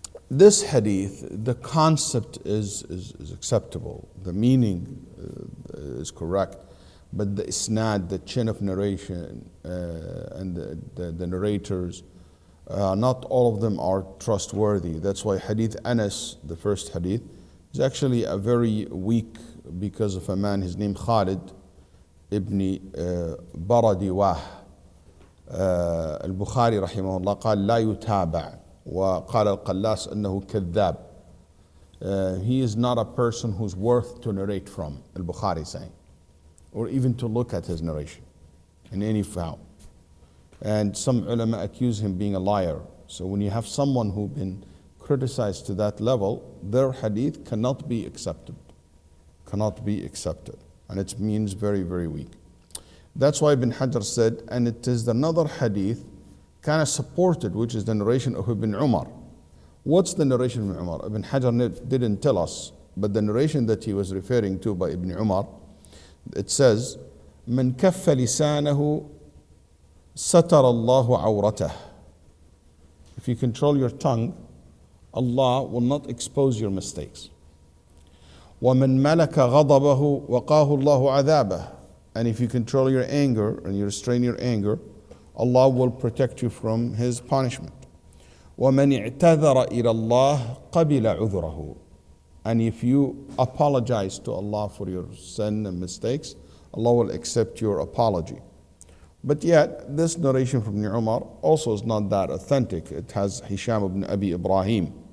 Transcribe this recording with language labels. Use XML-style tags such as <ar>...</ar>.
<en>This hadith, the concept is acceptable, the meaning is correct, but the isnad, the chain of narration, and the narrators, not all of them are trustworthy. That's why Hadith Anas, the first hadith, is actually a very weak because of a man, his name Khalid ibn Baradiwah.</en> <ar>al-Bukhari rahimahullah قال لا يتابع وقال القلاس أنه كذاب.</ar> <en>He is not a person who's worth to narrate from, al-Bukhari saying, or even to look at his narration in any form. And some ulama accuse him being a liar. So when you have someone who's been criticized to that level, their hadith cannot be accepted. Cannot be accepted. And it means very, very weak. That's why Ibn Hajar said, and it is another hadith kind of supported, which is the narration of Ibn Umar. What's the narration of Ibn Umar? Ibn Hajar didn't tell us, but the narration that he was referring to by Ibn Umar, it says,</en> <ar>من كف لسانه ستر الله عورته.</ar> <en>If you control your tongue, Allah will not expose your mistakes.</en> <ar>ومن ملك غضبه وقاه الله عذابه.</ar> <en>And if you control your anger and you restrain your anger, Allah will protect you from His punishment.</en> <ar>ومن اعتذر إلى الله قبل عذره.</ar> <en>And if you apologize to Allah for your sin and mistakes, Allah will accept your apology. But yet, this narration from Ibn Umar also is not that authentic. It has Hisham ibn Abi Ibrahim.</en>